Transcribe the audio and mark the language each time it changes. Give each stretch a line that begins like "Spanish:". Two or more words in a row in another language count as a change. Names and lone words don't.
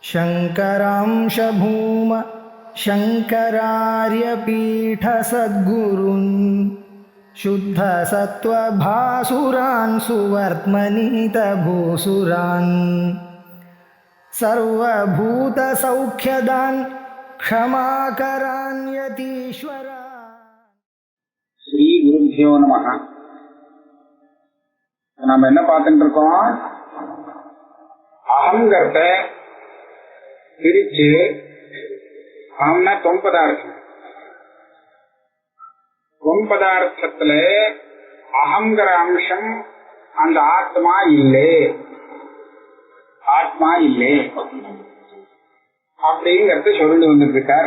Sanskrit: शङ्करांश भूम शङ्करार्यपीठसद्गुरून् शुद्धसत्त्वभासुरान् सुवर्त्मनीतभूसुरान् सर्वभूतसौख्यदान् क्षमाकरान् यतीश्वरान्. श्री गुरुभ्यो नमः.
Tamil: நாம என்ன பார்த்துட்டு இருக்கோம்? அகங்கிறத பிரிச்சு அகம்னா தொம்பதார்த்தம். தொம்பதார்த்தத்துல அகங்கிற அம்சம் அந்த ஆத்மா இல்லை அப்படிங்கறது சொல்லி வந்துட்டு இருக்கார்.